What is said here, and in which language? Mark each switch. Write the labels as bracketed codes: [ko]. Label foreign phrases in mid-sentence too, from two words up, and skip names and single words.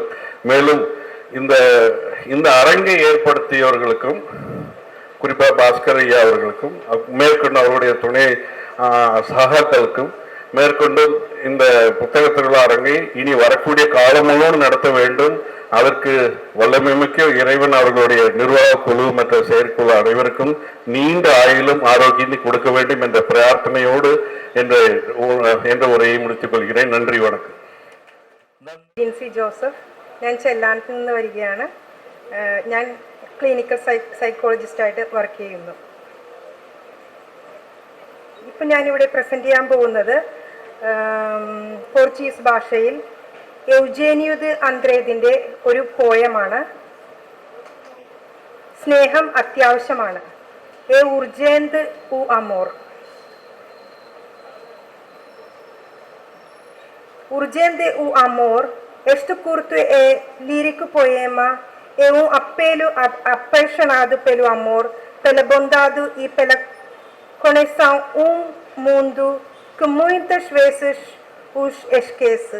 [ta] மேலும் இந்த அரங்கை ஏற்படுத்தியவர்களுக்கும் குறிப்பாக பாஸ்கர் ஐயா அவர்களுக்கும் மேற்கொண்டு அவருடைய துணை சகாக்களுக்கும் மேற்கொண்டும் இந்த புத்தக திருவிழா அரங்கை இனி வரக்கூடிய காலம் முழுவதும் நடத்த வேண்டும். அதற்கு வல்லமைமிக்க இறைவன் அவர்களுடைய நிர்வாக குழு மற்ற செயற்குழு அனைவருக்கும் நீண்ட ஆயுளும் ஆரோக்கியத்தை கொடுக்க வேண்டும் என்ற பிரார்த்தனையோடு என்ற உரையை முடித்துக் கொள்கிறேன். நன்றி, வணக்கம். [ml] ജിൻസി ജോസഫ്, ഞാൻ ചെല്ലാനത്ത് നിന്ന് വരികയാണ്. ഞാൻ [en] clinical psychologist [ml] വർക്ക് ചെയ്യുന്നു. ഇപ്പം ഞാനിവിടെ പ്രസൻറ്റ് ചെയ്യാൻ പോകുന്നത് പോർച്ചുഗീസ് ഭാഷയിൽ എവ്ജേനിയോ ദി അന്ത്രേദിൻ്റെ ഒരു പോയമാണ്. സ്നേഹം അത്യാവശ്യമാണ്. [pt] É urgente o amor. Urgente o amor, este curto é lírico poema, é apelo apaixonado pelo amor, pela bondade e pela conexão mundo que muitas vezes os esquece.